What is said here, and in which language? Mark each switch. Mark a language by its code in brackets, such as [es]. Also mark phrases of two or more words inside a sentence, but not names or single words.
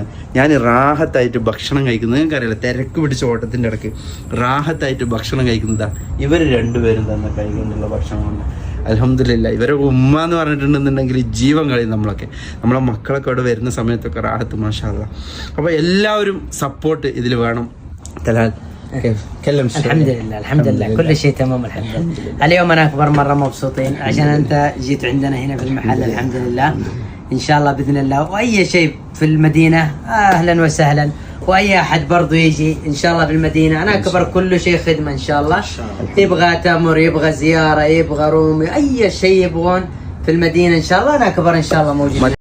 [ml] ഞാൻ റാഹത്തായിട്ട് ഭക്ഷണം കഴിക്കുന്നത് നിങ്ങൾക്കറിയില്ല, തിരക്ക് പിടിച്ച ഓട്ടത്തിൻ്റെ ഇടയ്ക്ക് റാഹത്തായിട്ട് ഭക്ഷണം കഴിക്കുന്നതാണ് ഇവർ രണ്ടുപേരും തന്നെ കൈകൊണ്ടുള്ള ഭക്ഷണമാണ്. അൽഹംദുലില്ലാ. ഇവരെ ഉമ്മ എന്ന് പറഞ്ഞിട്ടുണ്ടെന്നുണ്ടെങ്കിൽ ജീവൻ കളയും നമ്മളൊക്കെ. നമ്മളെ മക്കളൊക്കെ അവിടെ വരുന്ന സമയത്തൊക്കെ റാഹത്ത് [ar] ما شاء الله. [ml] അപ്പോൾ എല്ലാവരും സപ്പോർട്ട് ഇതിൽ വേണം. തലാൽ [ar] الحمد لله كل شيء تمام الحمد لله. اليوم انا اكبر مره مبسوطين عشان انت جيت عندنا هنا في المحل. الحمد لله. ان شاء الله باذن الله. واي شيء في المدينه اهلا وسهلا. واي احد برضو يجي ان شاء الله في المدينه. انا اكبر كل شيء خدمه ان شاء الله. يبغى تمر، يبغى زياره، يبغى رومي، اي شيء يبغون في المدينه ان شاء الله انا اكبر ان شاء الله موجود.